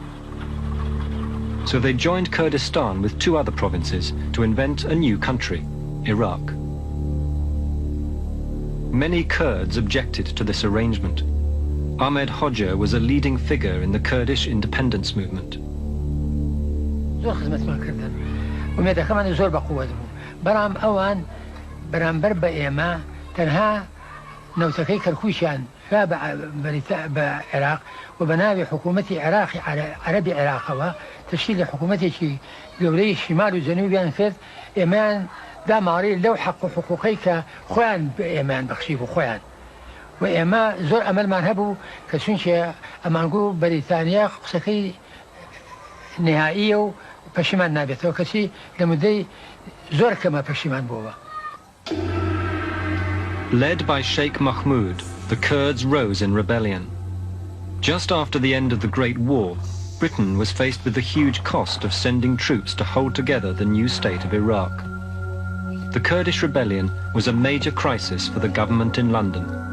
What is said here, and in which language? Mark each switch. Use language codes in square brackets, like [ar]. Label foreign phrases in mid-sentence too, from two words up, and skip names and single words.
[en] So they joined Kurdistan with 2 other provinces to invent a new country, Iraq. Many Kurds objected to this arrangement. Ahmed Hoxha was a leading figure in the Kurdish independence movement. [ckb] نوتەکەی کەرکووشیان بە عێراق و بەناوی حکوومەتی عێراقی عەرەبی عێراقەوە تەشکیلی حکوومەتێکی گەورەی شیمال و جەنوبیان کرد ئێمەیان داماڕی لەو حەق و حقوقەی کە خۆیان ئێمەیان بەخشی بوو خۆیان و ئێمە زۆر ئەمەلمان هەبوو کە چونکە ئەمانگوو بەریتانیا قسەکەی نهائیە و پەشیمان نابێتەوە کەچی لە مودەی زۆر کەمە پەشیمان بووە. [en] Led by Sheikh Mahmud, the Kurds rose in rebellion. Just after the end of the Great War, Britain was faced with the huge cost of sending troops to hold together the new state of Iraq. The Kurdish rebellion was a major crisis for the government in London.